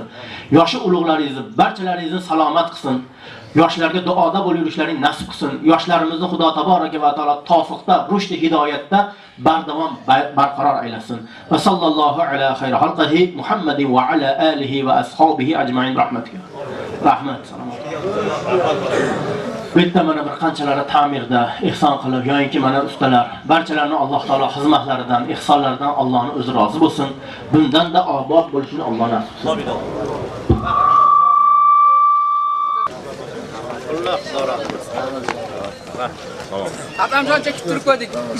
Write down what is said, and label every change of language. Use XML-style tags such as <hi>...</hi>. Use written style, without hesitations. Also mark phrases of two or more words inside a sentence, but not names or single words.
<uz>Yoshi ulug'laringizni, barchalaringizni salomat qilsin. Yoshlarga duoda bo'lib yurishlaring nasib qilsin. Yoshlarimizni Xudo</uz> <ar>تبارك وتعالى</ar> <uz>tavfiqda, rushd hidoyatda bardavom barqaror aylasin.</uz> <ar>وصلى الله على خير خلقه محمد وعلى آله وأصحابه أجمعين رحمتك.</ar> <uz>Rahmat, salomat. Bitta mana bir qanchalari ta'mirda ihson qilib, yo'inki mana ustalar, barchalarini Alloh taolo xizmatlaridan, ihsonlaridan Allohning o'zi rozi bo'lsin. Bundan da obod bo'lishini Alloh nasib qilsin. Adamjon chekib turib qo'ydik.</uz>